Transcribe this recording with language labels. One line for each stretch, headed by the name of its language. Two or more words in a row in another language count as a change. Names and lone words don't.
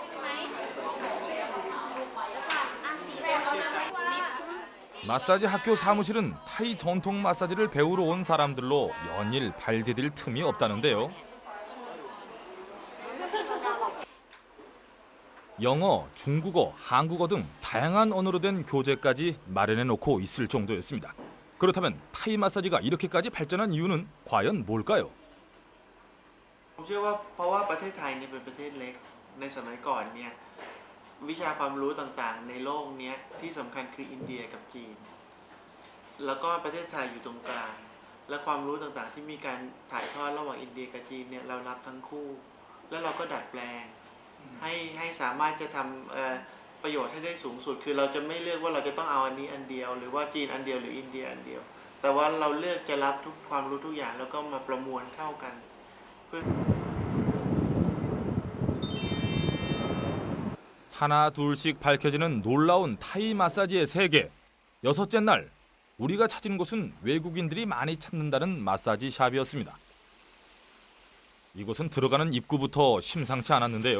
Korean: 마사지 학교 사무실은 타이 전통 마사지를 배우러 온 사람들로 연일 발 디딜 틈이 없다는데요. 영어, 중국어, 한국어 등 다양한 언어로 된 교재까지 마련해 놓고 있을 정도였습니다. 그렇다면 타이 마사지가 이렇게까지 발전한 이유는 과연 뭘까요?
Thai: ผมเชื่อว่าเพราะว่าประเทศไทยเนี่ยเป็นประเทศเล็กในสมัยก่อนเนี่ยวิชาความรู้ต่างๆในโลกเนี้ยที่สำคัญ คืออินเดียกับจีนแล้วก็ประเทศไทยอยู่ตรงกลางและความรู้ต่างๆที่มีการถ่ายทอดระหว่างอินเดียกับจีนเนี่ยเรารับทั้งคู่แล้วเราก็ดัดแปลงให้สามารถจะทำประโยชน์ให้ได้สูงสุดคือเราจะไม่เลือกว่าเราจะต้องเอาอันนี้อันเดียวหรือว่าจีนอันเดียวหรืออินเดียอันเดียวแต่ว่าเราเลือกจะรับทุกความรู้ทุกอย่างแล้วก็มาประมวลเข้ากัน
Korean: 하나 둘씩 밝혀지는 놀라운 타이 마사지의 세계. 여섯째 날 우리가 찾은 곳은 외국인들이 많이 찾는다는 마사지 샵이었습니다. 이곳은 들어가는 입구부터 심상치 않았는데요.